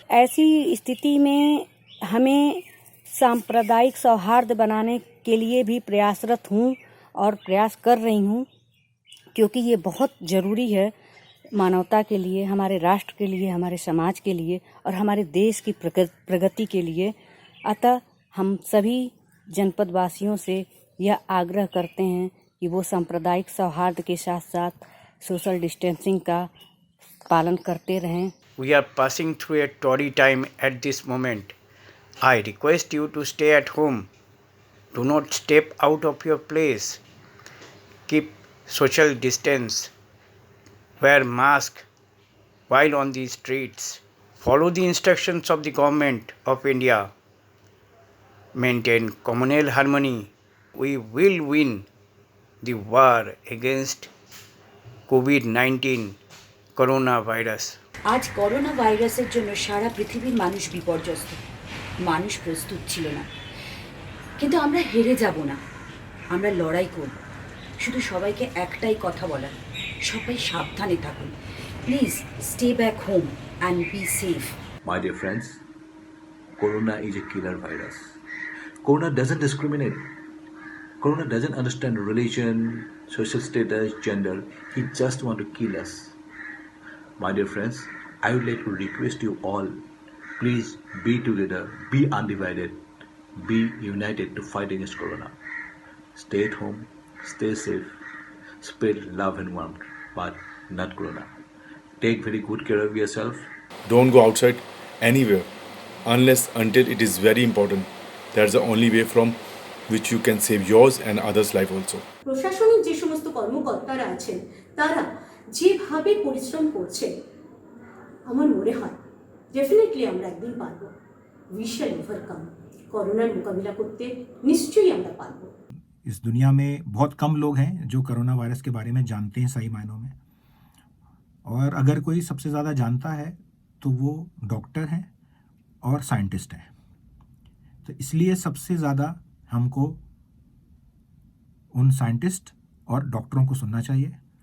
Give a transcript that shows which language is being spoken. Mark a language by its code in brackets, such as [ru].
[hi] ऐसी स्थिति में हमें सांप्रदायिक सौहार्द बनाने के लिए भी प्रयासरत हूँ और प्रयास कर रही हूँ, क्योंकि ये बहुत ज़रूरी है मानवता के लिए, हमारे राष्ट्र के लिए, हमारे समाज के लिए और हमारे देश की प्रगति के लिए। अतः हम सभी जनपद वासियों से यह आग्रह करते हैं कि वो सांप्रदायिक सौहार्द के साथ साथ सोशल डिस्टेंसिंग का पालन करते रहें। [en] We are passing through a torrid time at this moment. I request you to stay at home. Do not step out of your place. Keep social distance. Wear mask while on the streets. Follow the instructions of the government of India. Maintain communal harmony. We will win the war against COVID-19 corona virus. [bn] আজ corona ভাইরাসের জন্য সারা পৃথিবীর মানুষ বিপর্যস্ত। মানুষ প্রস্তুত ছিল না, কিন্তু আমরা হেরে যাব না, আমরা লড়াই করব। শুধু সবাইকে একটাই কথা বলার, সবাই সাবধানে থাকুন। [en] Please stay back home and be safe. My dear friends, Corona is a killer virus. Corona doesn't discriminate. Corona doesn't understand religion, social status, gender. He just wants to kill us. My dear friends, I would like to request you all, please be together, be undivided, be united to fight against Corona. Stay at home, stay safe, spread love and warmth, but not Corona. Take very good care of yourself. Don't go outside anywhere until it is very important. That's the only way from which you can save yours and others' life also. [bn] প্রশাসনিক যে সমস্ত কর্মকর্তারা আছেন তারা যেভাবে পরিশ্রম করছে, আমার মনে হয় ডেফিনেটলি আমরা একদিন পারব। [en] We shall overcome. [bn] করোনার মোকাবিলা করতে নিশ্চয়ই আমরা পারব। [hi] इस दुनिया में बहुत कम लोग हैं जो कोरोना वायरस के बारे में जानते हैं सही मायनों में, और अगर कोई सबसे ज़्यादा जानता है तो वो डॉक्टर हैं और साइंटिस्ट हैं। तो इसलिए सबसे ज़्यादा हमको उन साइंटिस्ट और डॉक्टरों को सुनना चाहिए।